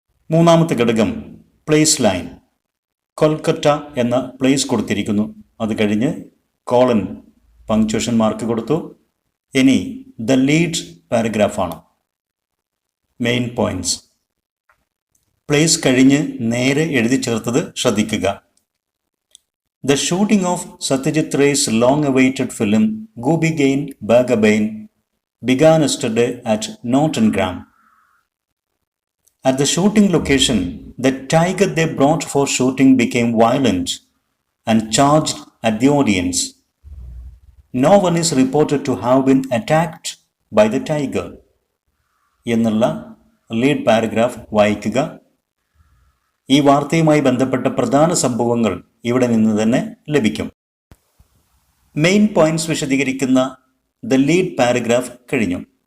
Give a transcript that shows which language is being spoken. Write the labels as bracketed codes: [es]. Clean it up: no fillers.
[ml] മൂന്നാമത്തെ ഘടകം place line. Kolkata എന്ന പ്ലേസ് കൊടുത്തിരിക്കുന്നു. അത് കഴിഞ്ഞ് കോളൻ പങ്ക്ച്വേഷൻ മാർക്ക് കൊടുത്തു. ഇനി the lead പാരഗ്രാഫാണ്. Main points. Place കഴിഞ്ഞ് നേരെ എഴുതി ചേർത്തത് ശ്രദ്ധിക്കുക. [en] The shooting of Satyajit Ray's long-awaited film Gooby Gain Bagabain began yesterday at Nottingham. At the shooting location, the tiger they brought for shooting became violent and charged at the audience. No one is reported to have been attacked by the tiger. [ml] എന്നുള്ള lead paragraph വായിക്കുക. ഈ വാർത്തയുമായി ബന്ധപ്പെട്ട പ്രധാന സംഭവങ്ങൾ ഇവിടെ നിന്ന് തന്നെ ലഭിക്കും. മെയിൻ പോയിന്റ്സ് വിശദീകരിക്കുന്ന ദ ലീഡ് പാരഗ്രാഫ് കഴിഞ്ഞു.